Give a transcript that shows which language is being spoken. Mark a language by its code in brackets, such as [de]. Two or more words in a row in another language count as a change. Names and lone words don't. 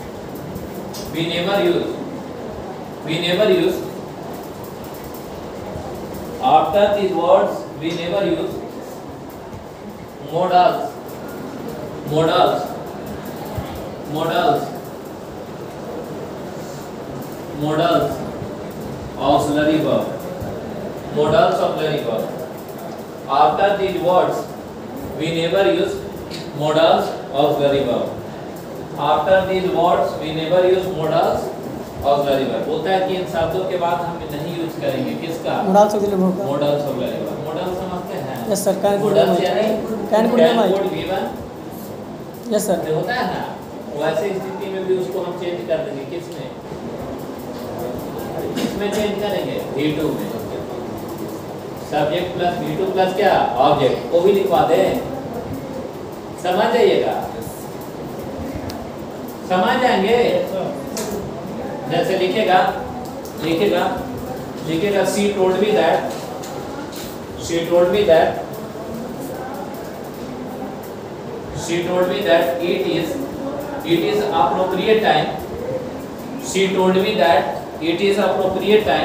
[en] after these words we never use modals auxiliary verb. After these words we never use modals auxiliary verb. After these words we never use modals auxiliary verb. [hi] होता है कि इन शब्दों के बाद हम नहीं यूज करेंगे किसका? [en] modals auxiliary verb का। modals auxiliary verb. modal [hi] समझते हैं? [en] Yes sir. modals यानी can could V1 Yes sir. [hi] होता है ना, वैसे स्थिति में भी उसको हम चेंज कर देंगे। किसमें चेंज करेंगे? V2 में। [en] subject plus V2 plus [hi] क्या ऑब्जेक्ट को भी लिखवा दे। समझ जाइएगा, समझ जाएंगे। जैसे लिखेगा [en] she told me that it is appropriate time. She told me that it is appropriate time.